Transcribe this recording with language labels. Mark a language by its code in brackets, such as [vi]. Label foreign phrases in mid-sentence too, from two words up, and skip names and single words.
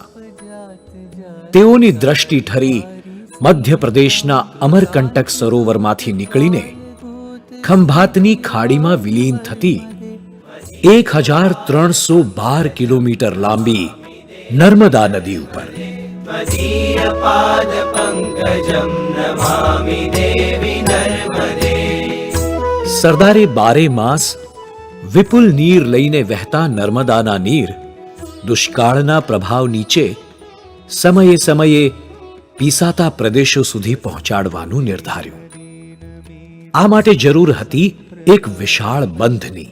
[gu] તેઓની દ્રષ્ટિ ઠરી મધ્યપ્રદેશના અમરકંટક સરોવરમાંથી નીકળીને ખંભાતની ખાડીમાં વિલીન થતી 1312 કિલોમીટર લાંબી નર્મદા નદી ઉપર. [sa] त्वदीय पादपङ्कजं नमामि देवि नर्मदे. [gu] સરદારે 12 માસ વિપુલ નીર લઈને વહેતા નર્મદાના નીર દુષ્કાળના પ્રભાવ નીચે સમયે સમયે પીસાતા પ્રદેશો સુધી પહોંચાડવાનું નિર્ધાર્યું. આ માટે જરૂર હતી એક વિશાળ બંધની.